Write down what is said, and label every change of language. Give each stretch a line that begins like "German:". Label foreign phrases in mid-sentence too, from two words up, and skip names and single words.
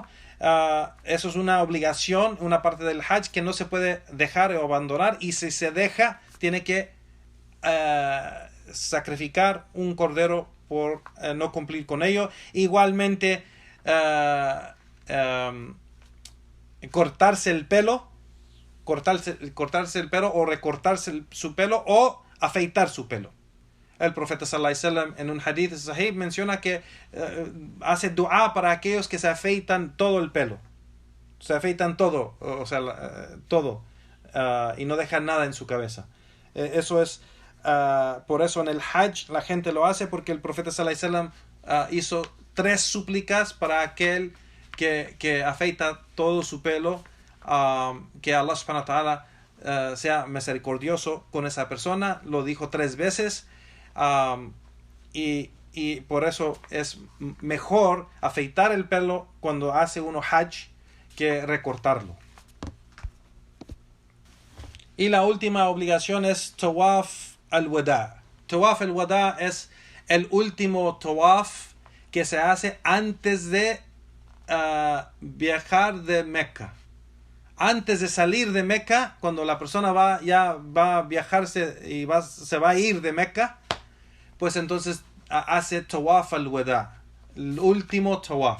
Spanish: Eso es una obligación, una parte del Hajj que no se puede dejar o abandonar, y si se deja, tiene que sacrificar un cordero por no cumplir con ello. Igualmente, cortarse el pelo o recortarse su pelo o afeitar su pelo. El profeta
Arabic: صلى الله عليه وسلم
Spanish: en un
Arabic: حديث صحيح
Spanish: menciona que hace dua para aquellos que se afeitan todo el pelo. Se afeitan todo, o sea, todo, y no dejan nada en su cabeza. Eso es, por eso en el Hajj la gente lo hace, porque el profeta
Arabic: صلى الله عليه وسلم
Spanish: hizo 3 súplicas para aquel que afeita todo su pelo, que Allah
Arabic: سبحانه وتعالى
Spanish: sea misericordioso con esa persona. Lo dijo 3 veces. Y por eso es mejor afeitar el pelo cuando hace uno Hajj que recortarlo. Y la última obligación es Tawaf al-Wada. Tawaf al-Wada es el último Tawaf que se hace antes de viajar de Meca. Antes de salir de Meca, cuando la persona ya va a viajarse y se va a ir de Meca, pues entonces hace tawaf al-wada, el último tawaf.